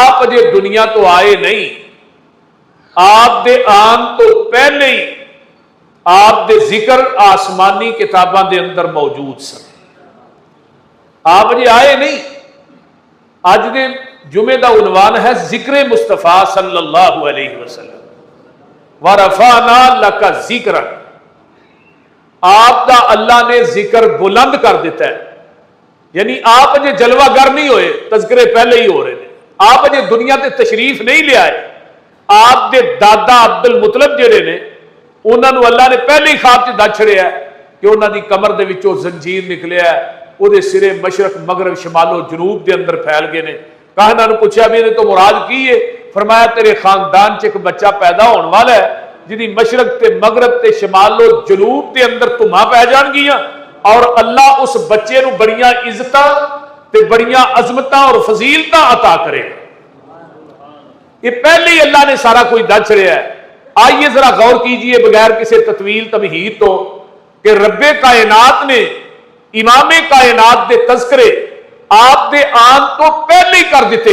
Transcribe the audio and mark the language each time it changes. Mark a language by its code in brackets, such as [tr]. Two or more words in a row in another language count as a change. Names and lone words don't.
[pa] اجے دنیا تو آئے نہیں، آپ دے آن تو پہلے ہی آپ دے ذکر آسمانی کتاباں دے اندر موجود سن، آپ اجے آئے نہیں۔ اج دے جمعے دا عنوان ہے ذکر مصطفیٰ [ar] صلی اللہ علیہ وسلم، وَرَفَعْنَا لَكَ ذِكْرًا، [pa] آپ دا اللہ نے ذکر بلند کر دیتا ہے، یعنی آپ اجے جلوہ گر نہیں ہوئے، [ur] تذکرے پہلے ہی ہو رہے ہیں۔ [pa] آپ اجے دنیا تے تشریف نہیں لے آئے، آپ دے دادا عبد المطلب جڑے نے انہوں نے اللہ نے پہلے ہی خواب چ دس چھڑیا ہے کہ انہوں دی کمر دے وچوں زنجیر نکلیا ہے، وہ دے سرے مشرق مغرب شمال و جنوب دے اندر پھیل گئے نے۔ کہنا نے پوچھا بھی تو مراد کی ہے؟ فرمایا تیرے خاندان چ ایک بچہ پیدا ہونے والا ہے جدی مشرق تے مغرب تے شمال و جنوب دے اندر دھماں پہ جان گیاں، اور اللہ اس بچے نو بڑیاں عزتاں تے بڑیاں عظمتاں اور فضیلتاں عطا کرے گا۔ یہ پہلے ہی اللہ نے سارا کوئی دس چھڑیا ہے۔ [ur] آئیے ذرا غور کیجئے بغیر کسی تطویل تمہید [pa] تو کہ رب کائنات نے امام کائنات دے تذکرے آپ دے آن تو پہلے ہی کر دیتے۔